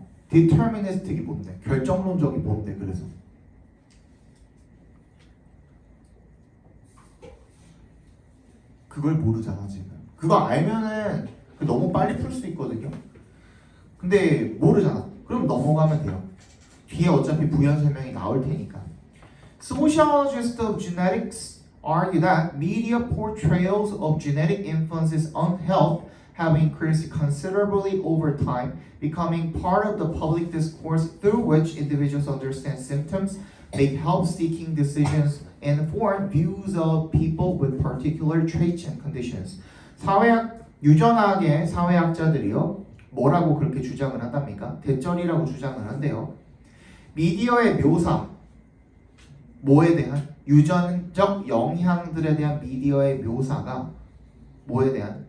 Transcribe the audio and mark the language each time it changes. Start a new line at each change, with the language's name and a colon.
Korean: deterministic이 뭔데? 결정론적이 뭔데? 그래서 그걸 모르잖아 지금. 그거 알면은 너무 빨리 풀 수 있거든요. 근데 모르잖아. 그럼 넘어가면 돼요. 뒤에 어차피 부연 설명이 나올 테니까.
English: Sociologists of genetics argue that media portrayals of genetic influences on health have increased considerably over time, becoming part of the public discourse through which individuals understand symptoms, make health-seeking decisions, and form views of people with particular traits and conditions.
Korean: 유전학의 사회학자들이요, 뭐라고 그렇게 주장을 한답니까? 대전이라고 주장을 한대요. 미디어의 묘사, 뭐에 대한? 유전적 영향들에 대한 미디어의 묘사가 뭐에 대한?